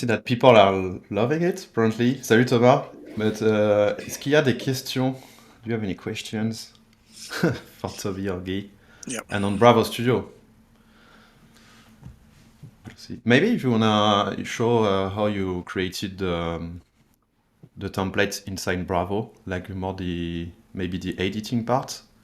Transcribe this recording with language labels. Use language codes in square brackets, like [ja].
[en] See that people are loving it, apparently. [fr] Salut Thomas. But est-ce qu'il y a des questions? [en] Do you have any questions for Toby or Guy? Yeah. And on Bravo Studio? Let's see. Maybe if you wanna show how you created the templates inside Bravo, like more maybe the editing part.